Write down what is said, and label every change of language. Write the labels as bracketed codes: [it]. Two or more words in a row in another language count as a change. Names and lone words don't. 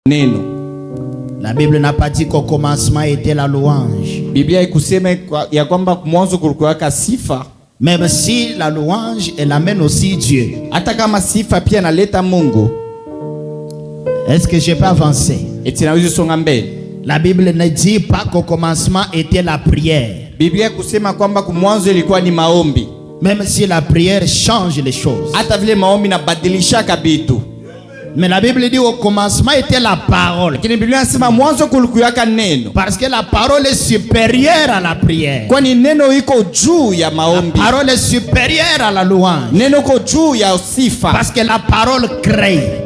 [fr] La Bible n'a pas dit qu'au commencement était la louange. [sw] Biblia ikusema ya kwamba mwanzo kulikuwa sifa. [fr] Même si la louange elle amène aussi Dieu. [sw] Hata kama sifa pia naleta Mungu. [fr] Est-ce que je peux avancer? [sw] Eti naweza songa mbele. [fr] La Bible ne dit pas qu'au commencement était la prière. [sw] Biblia kusema kwamba mwanzo ilikuwa ni maombi. [fr] Même si la prière change les choses. [sw] Hata vile maombi nabadilisha kabitu. [fr] Mais la Bible dit au commencement était la parole. Parce que la parole est supérieure à la prière. La parole est supérieure à la louange. Parce que la parole crée.